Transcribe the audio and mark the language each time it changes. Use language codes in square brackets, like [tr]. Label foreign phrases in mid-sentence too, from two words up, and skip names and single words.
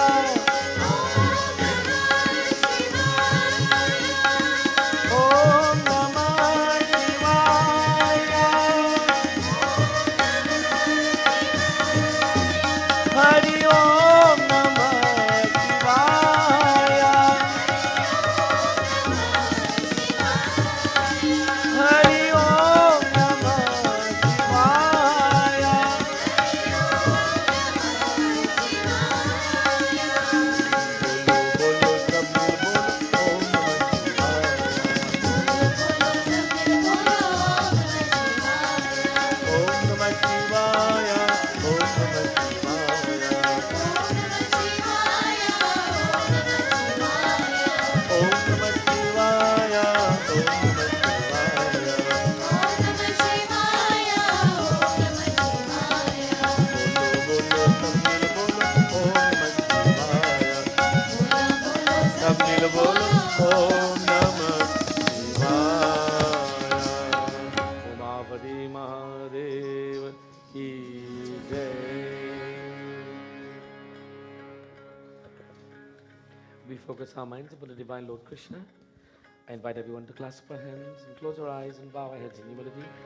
[sa] ओम नमः शिवाय, हरि ओम नमः शिवाय, हरि ओम नमः शिवाय, [hi] बोलो बोलो सब मिल बोलो ओम [sa] नमः शिवाय, ओम नमः शिवाय, ओम नमः शिवाय, ओम नमः शिवाय, [hi] बोलो बोलो सब मिल बोलो [sa] ओम नमः शिवाय, [hi] सब मिल बोलो [sa] ओम नमः शिवाय। [hi] उमापति महादेव की जय। [en] We focus our minds upon the divine Lord Krishna. I invite everyone to clasp our hands and close our eyes and bow our heads in humility.